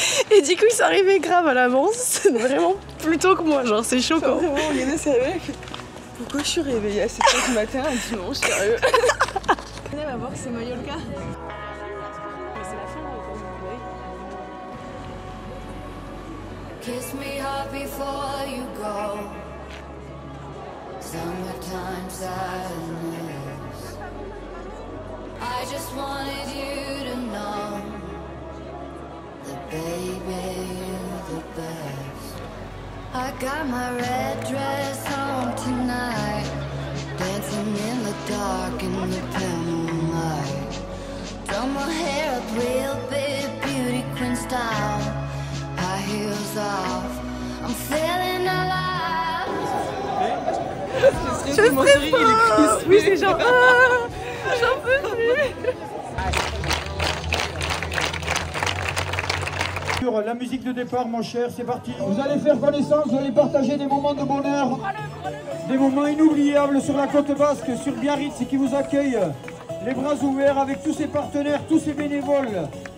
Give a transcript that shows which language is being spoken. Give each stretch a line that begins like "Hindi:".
French: Et du coup, ils sont arrivés grave à l'avance, vraiment plus tôt que moi, genre c'est chaud quoi. Vraiment, Yana s'est réveillée. Pourquoi je suis réveillée à 7h du matin un dimanche, sérieux? Yana va voir que c'est Mallorca. Mais c'est la fin, quand vous voyez.
English: Kiss me hard before you go. Summertime sadness. I just wanted you to know that baby you're the best. I got my red dress on tonight, dancing in the dark in the pale moonlight. Done my hair up real big, beauty queen style, high heels off, I'm feeling alive.
French: Je stresse pas. Oui, c'est genre j'en peux plus. La musique de départ, mon cher, c'est parti. Vous allez faire connaissance, vous allez partager des moments de bonheur, des moments inoubliables sur la côte basque, sur Biarritz, qui vous accueille les bras ouverts avec tous ses partenaires, tous ses bénévoles.